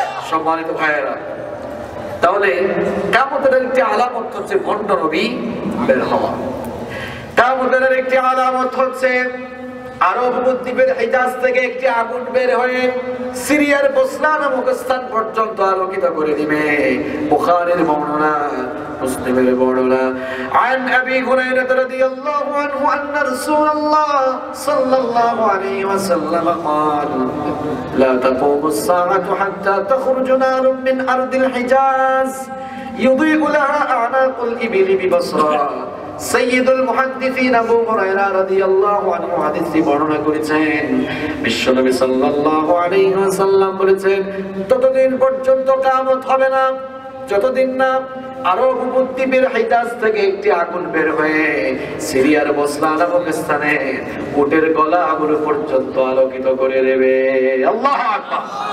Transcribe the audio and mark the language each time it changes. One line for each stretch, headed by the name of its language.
Bangla: সম্মানিত ভাইয়েরা, তাহলে কিয়ামতের একটি আলামত হচ্ছে ভণ্ড নবী বের হওয়া। কিয়ামতের একটি আলামত হচ্ছে আরব উপদ্বীপের হিজাজ থেকে একটি আগুন বের হয়ে সিরিয়ার বসরা নামক স্থান পর্যন্ত আলোকিত করে দিবে। বুখারীর বর্ণনা, মুসলিমের বর্ণনা।
Arabic: আন আবি হুরায়রা রাদিয়াল্লাহু আনহু আন্না রাসূলুল্লাহ সাল্লাল্লাহু আলাইহি ওয়াসাল্লাম قال لا تقوم الساعة حتى تخرج نار من أرض الحجاز يضيء لها أعناق الإبل ببصرى।
Bangla: সাইয়্যিদুল মুহাদ্দিসিন আবু হুরায়রা রাদিয়াল্লাহু আনহু হাদিসটি বর্ণনা করেছেন। বিশ্বনবী সাল্লাল্লাহু আলাইহি ওয়াসাল্লাম বলেছেন, ততদিন পর্যন্ত কিয়ামত হবে না যতদিন না আরব উপদ্বীপের হিজাজ থেকে একটি আগুন বের হয়ে সিরিয়ার বসরা নামক স্থানে উটের গলা আগুন পর্যন্ত আলোকিত করে দেবে। আল্লাহু আকবার।